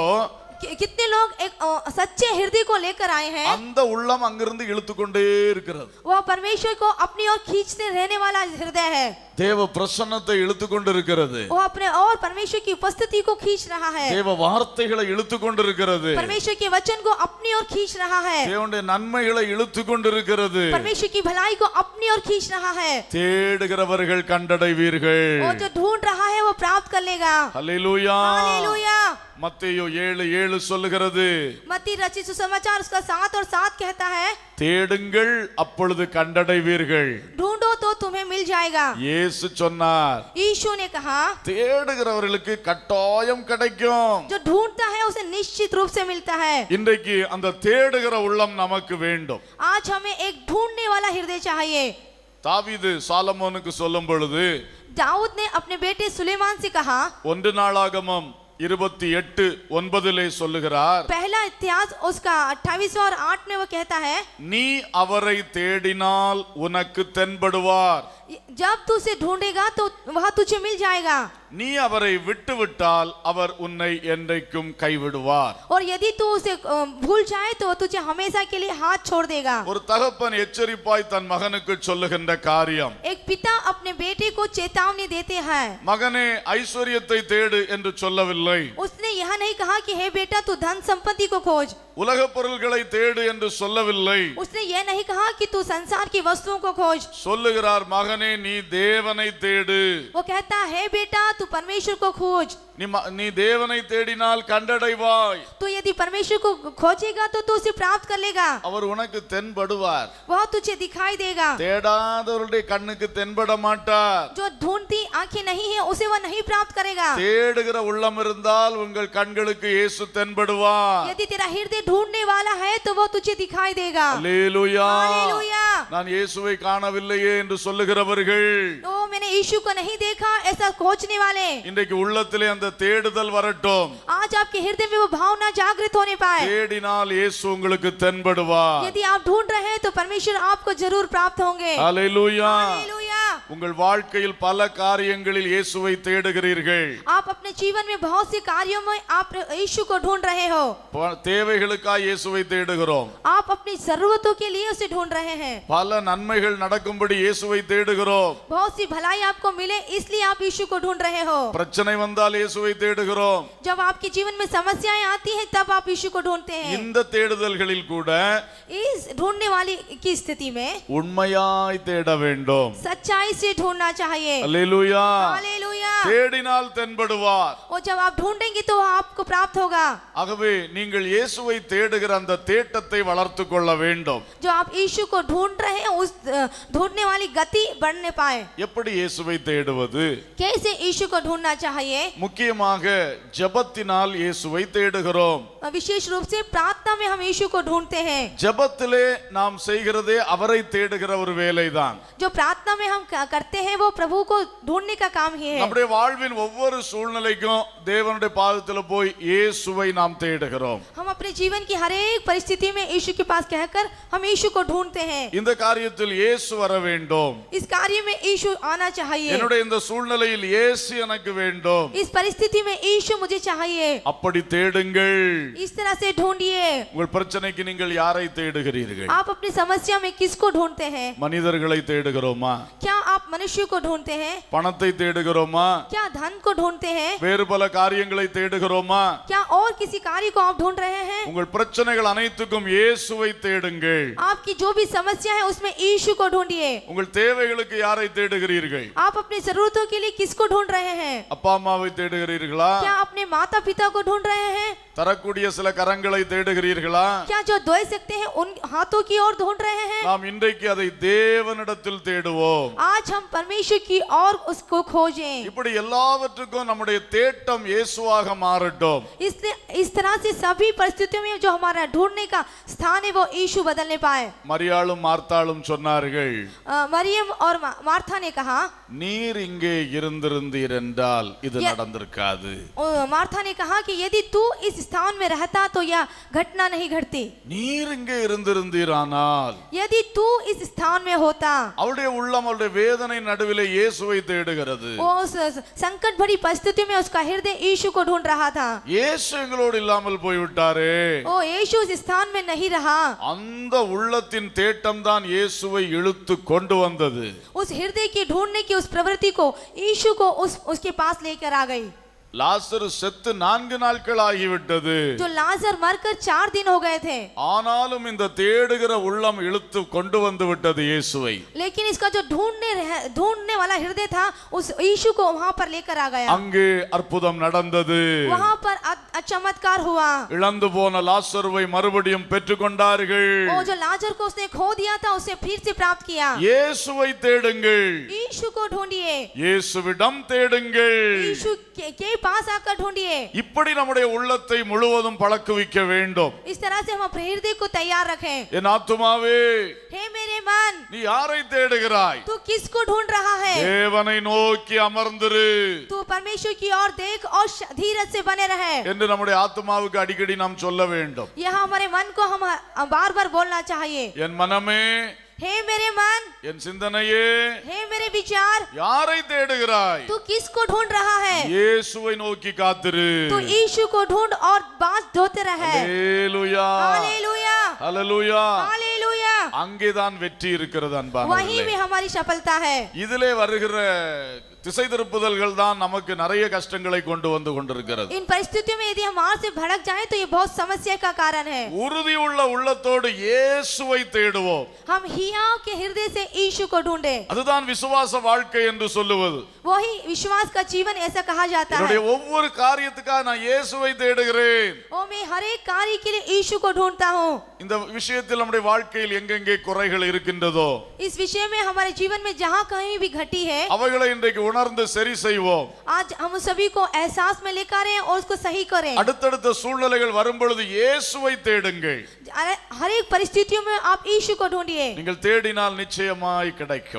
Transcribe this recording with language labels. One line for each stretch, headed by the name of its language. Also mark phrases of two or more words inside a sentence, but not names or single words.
Hindi: कितने लोग एक सच्चे हृदय को लेकर आए हैं?
Tamil: அந்த உள்ளம் அங்கிருந்து இழுத்துக்கொண்டே இருக்கிறது.
Hindi: वह परमेश्वर को अपनी ओर खींचते रहने वाला हृदय है।
Tamil: தேவ பிரசன்னத்தை இழுத்துக்கொண்டு இருக்கிறது.
Hindi: वो अपने और परमेश्वर की उपस्थिति को खींच रहा है।
Tamil: தேவ வார்த்தைகளை இழுத்துக்கொண்டு இருக்கிறது.
Hindi: परमेश्वर के वचन को अपनी ओर खींच रहा है।
Tamil: தேவனுடைய நன்மைகளை இழுத்துக்கொண்டு இருக்கிறது.
Hindi: परमेश्वर की भलाई को अपनी ओर खींच रहा है।
Tamil: தேடுகிறவர்கள் கண்டடைவீர்கள்.
Hindi: वो जो ढूंढ रहा है वो प्राप्त कर लेगा।
Tamil: அல்லேலூயா.
Hindi: हालेलुया।
Tamil: மத்தேயு 7:7 சொல்லுகிறது,
Hindi: मत्ती रचित सुसमाचार उसका 7 और 7 कहता है,
Tamil: தேடுங்கள் அப்பொழுது கண்டடைவீர்கள்.
Hindi: ढूंढो तो तुम्हें मिल जाएगा।
Tamil: இயேசு சொன்னார்,
Hindi: यीशु ने कहा,
Tamil: தேடுகிறவர்களுக்கு கட்டாயம் கிடைக்கும்.
Hindi: जो ढूंढता है उसे निश्चित रूप से मिलता है।
Tamil: இன்றைக்கு அந்த தேடுகிற உள்ளம் நமக்கு வேண்டும்.
Hindi: आज हमें एक ढूंढने वाला हृदय चाहिए।
Tamil: தாவீது சாலமோனுக்கு சொல்லும் பொழுது,
Hindi: दाऊद ने अपने बेटे सुलेमान से कहा,
Tamil: 1 நாளாகமம் 28:9 சொல்லுகிறார்,
Hindi: पहला इतिहास उसका 28वां और 8 में वो कहता है,
Tamil: நீ அவரை தேடினால் உனக்கு தென்படுவார்,
Hindi: जब तू उसे ढूंढेगा तो वह तुझे मिल जाएगा,
Tamil: நீ அவரை விட்டுவிட்டால் அவர் உன்னை என்றைக்கும் கைவிடுவார்.
Hindi: और यदि तू उसे भूल जाए तो तुझे हमेशा के लिए हाथ छोड़ देगा।
Tamil: ஒரு தகப்பன் எச்சரிப்பாய் தன் மகனுக்கு சொல்லுகின்ற காரியம்,
Hindi: एक पिता अपने बेटे को चेतावनी देते हैं।
Tamil: மகனே ஐஸ்வர்யத்தை தேடு என்று சொல்லவில்லை,
Hindi: उसने यह नहीं कहा कि हे बेटा तू धन संपत्ति को खोज।
Tamil: உலக பொருள்களை தேடு என்று சொல்லவில்லை,
Hindi: उसने यह नहीं कहा कि तू संसार की वस्तुओं को खोज।
Tamil: சொல்லுகிறார், மகனே நீ தேவனை தேடு.
Hindi: वो कहता है बेटा तू परमेश्वर को खोज।
Tamil: நீ தேவனை தேடினால் கண்டடைவாய்.
Hindi: तो यदि परमेश्वर को खोजेगा तो तू उसे प्राप्त कर लेगा।
Tamil: அவர் உனக்கு தென்படுவார்.
Hindi: वह तुझे दिखाई देगा।
Tamil: தேடாதவருடைய கண்ணுக்கு தென்பட மாட்டார்.
Hindi: जो ढूंढती आंखें नहीं है उसे वह नहीं प्राप्त करेगा।
Tamil: தேடுகிற உள்ளம் இருந்தால் உங்கள் கண்களுக்கு இயேசு தென்படுவார்.
Hindi: यदि तेरा हृदय ढूंढने वाला है तो वह तुझे दिखाई देगा।
Tamil: அல்லேலூயா.
Hindi: हालेलुया।
Tamil: நான் இயேசுவை காணவில்லையே என்று சொல்லுகிறவர்கள்,
Hindi: तो मैंने यीशु को नहीं देखा ऐसा खोजने वाले,
Tamil: இன்றைக்கு உள்ளத்திலே அந்த தேடுதல் வரட்டும்.
Hindi: आज आपके हृदय में वो भावना जागृत होने पाए।
Tamil: தேடினால் இயேசு உங்களுக்கு தென்படுவார்.
Hindi: यदि आप ढूंढ रहे हैं तो परमेश्वर आपको जरूर प्राप्त होंगे।
Tamil: அல்லேலூயா.
Hindi: हालेलुया।
Tamil: உங்கள் வாழ்க்கையில் பல காரியங்களில் இயேசுவை தேடுகிறீர்கள்.
Hindi: आप अपने जीवन में बहुत से कार्यों में आप यीशु को ढूंढ रहे हो.
Tamil: தேவைகளுக்காக இயேசுவை தேடுகிறோம்.
Hindi: आप अपनी जरूरतों के लिए उसे ढूंढ रहे हैं.
Tamil: பல நன்மைகள் நடக்கும்படி இயேசுவை தேடுகிறோம்.
Hindi: बहुत सी भलाई आपको मिले इसलिए आप यीशु को ढूंढ रहे हो.
Tamil: பிரச்சனை வந்தால் இயேசுவை தேடுகிறோம்.
Hindi: जब आपके जीवन में समस्याएं आती हैं तब आप यीशु को ढूंढते हैं.
Tamil: இந்த தேடுதல்களில் கூட
Hindi: इस ढूंढने वाली की स्थिति में
Tamil: உண்மையாய் தேட வேண்டும்.
Hindi: सच्चाई से ढूंढना चाहिए.
Tamil: அல்லேலூயா.
Hindi: हालेलुया.
Tamil: தேடினால் தென்படுவார்.
Hindi: और जब आप ढूंढेंगे तो आपको प्राप्त होगा.
Tamil: ஆகவே நீங்கள் இயேசுவை தேடுகிற அந்த தேட்டத்தை வளர்த்துக் கொள்ள வேண்டும்.
Hindi: जो आप यीशु को ढूंढ रहे हैं उस ढूंढने वाली गति बढ़ने पाए.
Tamil: எப்படி இயேசுவை தேடுவது?
Hindi: कैसे यीशु को ढूंढना चाहिए?
Tamil: முக்கியமாக ஜெபத்தினால் இயேசுவை தேடுகிறோம்.
Hindi: विशेष रूप से प्रार्थना में हम यीशु को ढूंढते हैं.
Tamil: ஜெபத்திலே நாம் செய்கிறதே அவரை தேடுகிற ஒரு வேலைதான்.
Hindi: जो प्रार्थना में हम करते हैं वो प्रभु को ढूंढने का काम ही है.
Tamil: நம்முடைய வாழ்வின் ஒவ்வொரு சூழ்நிலைக்கும் தேவனுடைய பாதத்தில் போய் இயேசுவை நாம் தேடுகிறோம்.
Hindi: हम अपने जीवन की हर एक परिस्थिति में यीशु के पास कहकर हम यीशु को ढूंढते हैं.
Tamil: இந்த காரியத்தில் இயேசு வர வேண்டும்.
Hindi: इस कार्य में यीशु आना चाहिए.
Tamil: என்னுடைய இந்த சூழ்நிலையில் இயேசு எனக்கு வேண்டும்.
Hindi: इस परिस्थिति में यीशु मुझे चाहिए.
Tamil: அப்படி தேடுங்கள்.
Hindi: इस तरह से ढूंढिए.
Tamil: உங்கள் பிரச்சனைக்கு நீங்கள் யாரை தேடுகிறீர்கள்?
Hindi: आप अपनी समस्या में किसको ढूंढते हैं?
Tamil: மனிதர்களை தேடுகிறோமா?
Hindi: क्या आप मनुष्य को ढूंढते हैं?
Tamil: பணத்தை தேடுகிறோமா?
Hindi: क्या धन को ढूंढते हैं?
Tamil: வேறு பல காரியங்களை தேடுகிறோமா?
Hindi: क्या और किसी कार्य को आप ढूंढ रहे हैं?
Tamil: உங்கள் பிரச்சனைகள் அனைத்துக்கும் இயேசுவை தேடுங்கள்.
Hindi: आपकी जो भी समस्या है उसमें यीशु को ढूंढिए.
Tamil: உங்கள் தேவைகளுக்கு யாரை தேடுகிறீர்கள்?
Hindi: आप अपनी जरूरतों के लिए किसको ढूंढ रहे हैं?
Tamil: அப்பா அம்மாவை தேடுகிறீர்களா?
Hindi: क्या अपने माता पिता को ढूंढ रहे हैं?
Tamil: தரக்கூடிய சில கரங்களை தேடுகிறீர்களா?
Hindi: क्या जो दे सकते हैं उन हाथों की ओर ढूंढ रहे हैं?
Tamil: நாம் இன்றைக்கு அதை தேவனிடத்தில் தேடுவோம்.
Hindi: आज हम परमेश्वर की ओर उसको खोजें.
Tamil: இப்படி எல்லாவற்றுக்கும் நம்முடைய தேட்டம் இயேசுவாக மாறட்டும்.
Hindi: इसलिए इस तरह से सभी परिस्थितियों में जो हमारा ढूंढने का स्थान है वो यीशु बदलने पाए.
Tamil: மரியாளும் மார்த்தாளும் சொன்னார்கள்,
Hindi: मरियम और मार्था ने कहा,
Tamil: நீர் இங்கே இருந்திருந்தீர் என்றால் இது நடந்திருக்காது.
Hindi: मार्था ने कहा कि यदि तू इस स्थान में रहता तो यह घटना नहीं घटती.
Tamil: நீர் இங்கே இருந்திருந்தீரானால்,
Hindi: यदि तू इस स्थान में होता.
Tamil: அவருடைய உள்ளம் அவருடைய வேதனை நடுவிலே இயேசுவை தேடுகிறது.
Hindi: वो उस संकट भरी परिस्थिति में उसका हृदय यीशु को ढूंढ रहा था.
Tamil: இயேசு எங்களோடு இல்லாமல் போய்விட்டாரே.
Hindi: ओ यीशु इस स्थान में नहीं रहा.
Tamil: அந்த உள்ளத்தின் தேட்டம் தான் இயேசுவை இழுத்து கொண்டு வந்தது.
Hindi: उस हृदय की ढूंढने की उस प्रवृत्ति को यीशु को उसके पास लेकर आ गई.
Tamil: லாசரு செத்து 4 நாட்கள் ஆகிவிட்டது.
Hindi: जो लाजर मरकर 4 दिन हो गए थे.
Tamil: ஆனாலும் இந்த தேடுகிற உள்ளம் இழுத்து கொண்டு வந்து விட்டது இயேசுவை.
Hindi: लेकिन इसका जो ढूंढने वाला हृदय था उस यीशु को वहां पर लेकर आ गया.
Tamil: அங்கே அற்புதம் நடந்தது.
Hindi: वहां पर चमत्कार हुआ.
Tamil: இழந்து போன லாசருவை மறுபடியும் பெற்றுக்கொண்டார்கள்.
Hindi: वो जो लाजर को उसने खो दिया था उसे फिर से प्राप्त किया.
Tamil: இயேசுவை தேடுங்கள்.
Hindi: यीशु को ढूंढिए.
Tamil: இயேசுவிடம் தேடுங்கள்.
Hindi: यीशु के पास आकर ढूंढिए.
Tamil: இப்படி நம்முடைய உள்ளத்தை முழுவதும் பழக்குவிக்க வேண்டும்.
Hindi: इस तरह से हम अपने हृदय को तैयार रखें.
Tamil: என் ஆத்துமாவே,
Hindi: हे मेरे मन,
Tamil: நீ யாரை தேடுகிறாய்?
Hindi: तू किसको ढूंढ रहा है?
Tamil: தேவனை நோக்கி அமர்ந்திரு
Hindi: तू परमेश्वर की ओर देख और धीरज से बने रहे.
Tamil: என்று நம்முடைய ஆத்துமாவுக்கு அடிக்கடி நாம் சொல்ல வேண்டும்.
Hindi: यह हमारे मन को हम बार बार बोलना चाहिए.
Tamil: என் மனமே,
Hindi: हे मेरे मन,
Tamil: என் சிந்தனையே,
Hindi: हे मेरे विचार,
Tamil: யாரை தேடுகிறாய்?
Hindi: तू किसको ढूंढ रहा है?
Tamil: இயேசுவை நோக்கி காத்திரு.
Hindi: तू यीशु को ढूंढ और बात ढोते रहे.
Tamil: ஹல்லேலூயா,
Hindi: हालेलुया,
Tamil: ஹல்லேலூயா.
Hindi: हालेलुया.
Tamil: அங்கேதான் வெற்றி இருக்கிறது
Hindi: वहीं
Tamil: அன்பானவர்களே.
Hindi: में हमारी सफलता है.
Tamil: இதிலே வருகிற திசை திருப்புதல்கள் தான் நமக்கு நிறைய கஷ்டங்களை கொண்டு வந்து கொண்டிருக்கிறது.
Hindi: इन परिस्थितियों में यदि हम मार्ग से भटक जाएं तो ये बहुत समस्या का कारण है.
Tamil: உறுதி உள்ள உள்ளத்தோடு இயேசுவை தேடுவோம்.
Hindi: हम हियाव के हृदय से यीशु को ढूंढे.
Tamil: அதுதான் விசுவாச வாழ்க்கை என்று சொல்லுவது.
Hindi: वही विश्वास का जीवन ऐसा कहा जाता है.
Tamil: என்னுடைய ஒவ்வொரு காரியத்துக்காக நான் இயேசுவை தேடுகிறேன்.
Hindi: ओ मैं हर एक कार्य के लिए यीशु को ढूंढता हूँ.
Tamil: இந்த விஷயத்தில் நம்முடைய வாழ்க்கையில் எங்கெங்கே குறைகள் இருக்கின்றதோ
Hindi: इस विषय में हमारे जीवन में जहाँ कहीं भी घटी है
Tamil: அவைகளை இன்றைக்கு உணர்ந்து சரி செய்வோம்.
Hindi: आज हम सभी को एहसास में लेकर आए और उसको सही करें.
Tamil: அடுத்தடுத்த சூழ்நிலைகள் வரும் பொழுது இயேசுவை தேடுங்கள்.
Hindi: हर एक परिस्थितियों में आप यीशु को ढूंढिए.
Tamil: நீங்கள் தேடினால் நிச்சயமாய் கிடைக்கும்.